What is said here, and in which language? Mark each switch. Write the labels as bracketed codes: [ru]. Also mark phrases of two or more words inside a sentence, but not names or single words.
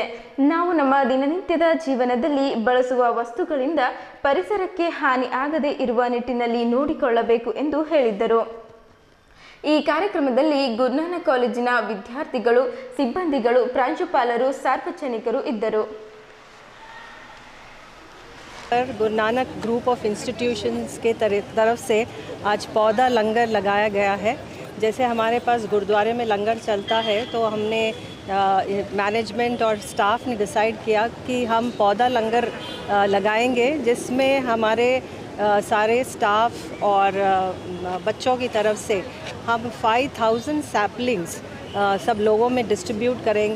[kn] ನಾವು ನಮ್ಮ ದಿನನಿತ್ಯದ ಜೀವನದಲ್ಲಿ ಬಳಸುವ ವಸ್ತುಗಳಿಂದ ಪರಿಸರಕ್ಕೆ ಹಾನಿ ಆಗದೇ ಇರುವ ನಿಟ್ಟಿನಲ್ಲಿ ನೋಡಿಕೊಳ್ಳಬೇಕು ಎಂದು ಹೇಳಿದ್ದರು. ಈ ಕಾರ್ಯಕ್ರಮದಲ್ಲಿ ಗುರುನಾನಕ್ ಕಾಲೇಜಿನ ವಿದ್ಯಾರ್ಥಿಗಳು, ಸಿಬ್ಬಂದಿಗಳು, ಪ್ರಾಂಶುಪಾಲರು, ಸಾರ್ವಜನಿಕರು ಇದ್ದರು. [hi] गुरुनानक ग्रुप ऑफ इंस्टीट्यूशंस के तरफ से आज पौधा लंगर लगाया गया है. जैसे हमारे पास गुरुद्वारे में लंगर चलता है तो हमने मैनेजमेंट और स्टाफ ने डिसाइड किया कि हम पौधा लंगर लगाएंगे, जिसमें हमारे सारे स्टाफ और बच्चों की तरफ से हम 5,000 सैपलिंग्स सब लोगों में डिस्ट्रीब्यूट करेंगे.